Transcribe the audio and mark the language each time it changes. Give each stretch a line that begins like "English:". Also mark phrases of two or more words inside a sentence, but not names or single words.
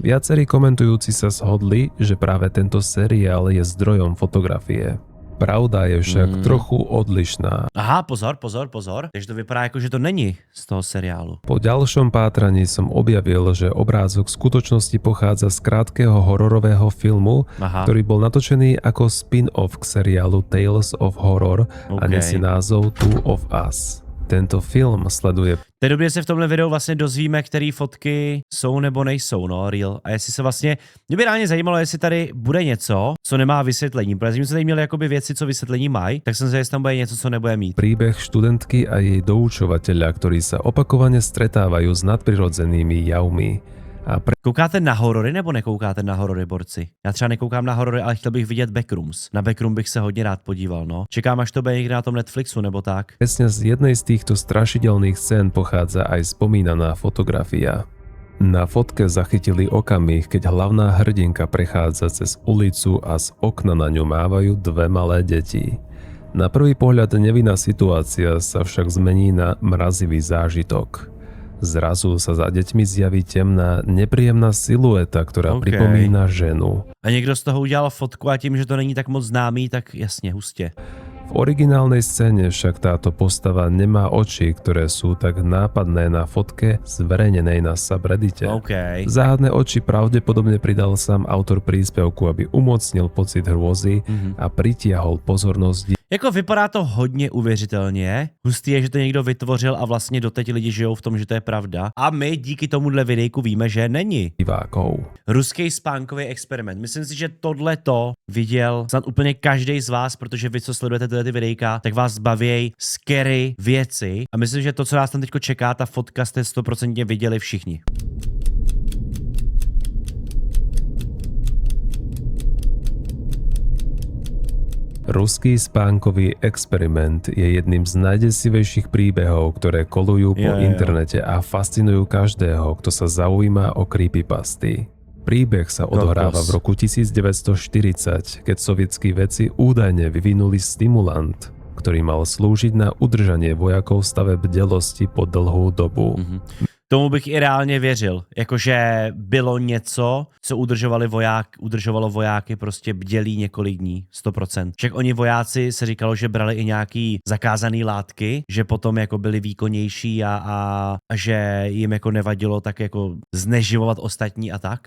Slovak: Viacerí komentujúci sa shodli, že práve tento seriál je zdrojom fotografie. Pravda je však trochu odlišná.
Czech: Aha, pozor. Takže to vypadá jako, že to není z toho seriálu.
Slovak: Po ďalšom pátraní som objavil, že obrázok v skutočnosti pochádza z krátkeho hororového filmu,
Czech: Aha.
Slovak: ktorý bol natočený ako spin-off k seriálu Tales of Horror a
Czech: OK.
Slovak: nesie názov Two of Us. Tento film sleduje
Czech: V té době se v tomhle videu vlastně dozvíme, které fotky jsou nebo nejsou, no, real. A jestli se vlastně, mě by reálně zajímalo, jestli tady bude něco, co nemá vysvětlení. Protože jsme tady měli jakoby věci, co vysvětlení mají, tak jsem se, jestli tam bude něco, co nebude mít.
Slovak: príbeh študentky a jej doučovateľa, ktorí sa opakovane stretávajú s nadprirodzenými javmi. A
Czech: Koukáte na horory nebo nekoukáte na horory, borci? Já třeba nekoukám na horory, ale chtěl bych vidět Backrooms. Na Backroom bych se hodně rád podíval, no. Čekám, až to bude někde na tom Netflixu nebo tak.
Slovak: presne z jednej z týchto strašidelných scén pochádza aj spomínaná fotografia. Na fotke zachytili okamih, keď hlavná hrdinka prechádza cez ulicu a z okna na ňu mávajú dve malé deti. Na prvý pohľad nevinná situácia sa však zmení na mrazivý zážitok. Zrazu sa za deťmi zjaví temná, nepríjemná silueta, ktorá
Czech: OK.
Slovak: pripomína ženu.
Czech: A někdo z toho udělal fotku a tím, že to není tak moc známý, tak jasně, hustě.
Slovak: V originálnej scéne však táto postava nemá oči, ktoré sú tak nápadné na fotke zverejnenej na subreddite.
Czech: OK.
Slovak: Záhadné oči pravdepodobne pridal sám autor príspevku, aby umocnil pocit hrôzy a pritiahol pozornosť.
Czech: Jako vypadá to hodně uvěřitelně. Hustý je, že to někdo vytvořil a vlastně doteď lidi žijou v tom, že to je pravda. A my díky tomuhle videjku víme, že není.
Slovak: Divákov.
Czech: Ruský spánkový experiment. Myslím si, že tohleto viděl snad úplně každý z vás, protože vy, co sledujete tyhle ty videjka, tak vás baví scary věci. A myslím, že to, co nás tam teďko čeká, ta fotka, jste 100% viděli všichni.
Slovak: Ruský spánkový experiment je jedným z najdesivejších príbehov, ktoré kolujú po
Czech: Jo.
Slovak: internete a fascinujú každého, kto sa zaujíma o creepypasty. Príbeh sa odohráva v roku 1940, keď sovietskí vedci údajne vyvinuli stimulant, ktorý mal slúžiť na udržanie vojakov v stave bdelosti po dlhú dobu.
Czech: Tomu bych i reálně věřil. Jakože bylo něco, co udržovalo vojáky prostě bdělí několik dní. 100%. Však oni vojáci se říkalo, že brali i nějaký zakázaný látky, že potom jako byli výkonnější a že jim jako nevadilo tak jako zneživovat ostatní a tak.